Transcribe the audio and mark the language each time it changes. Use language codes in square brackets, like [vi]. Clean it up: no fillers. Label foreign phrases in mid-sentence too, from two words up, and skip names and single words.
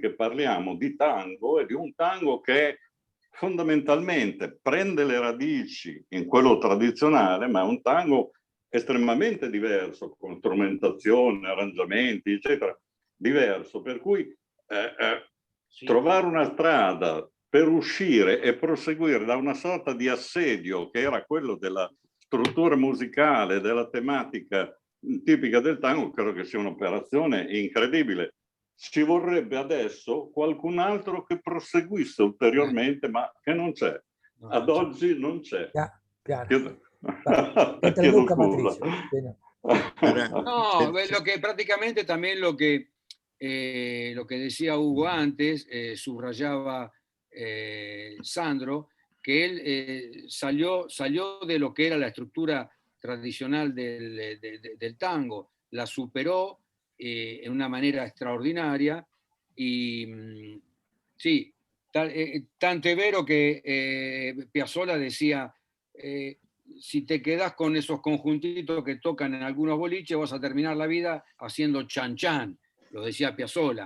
[it] che parliamo di tango e di un tango che fondamentalmente prende le radici in quello tradizionale, ma è un tango estremamente diverso, con strumentazione, arrangiamenti, eccetera, diverso, per cui sì, trovare una strada per uscire e proseguire da una sorta di assedio che era quello della struttura musicale, della tematica tipica del tango, credo che sia un'operazione incredibile. Ci vorrebbe adesso qualcun altro che proseguisse ulteriormente, ma che non c'è. Ad oggi non c'è. Chiedo scusa. [es] No, lo que prácticamente también lo que decía Hugo antes, subrayaba Sandro, que él salió de lo que era la estructura tradicional del tango, la superó en una manera extraordinaria y sí, tanto es vero que Piazzolla decía, si te quedás con esos conjuntitos que tocan en algunos boliches, vas a terminar la vida haciendo chan chan, lo decía Piazzolla.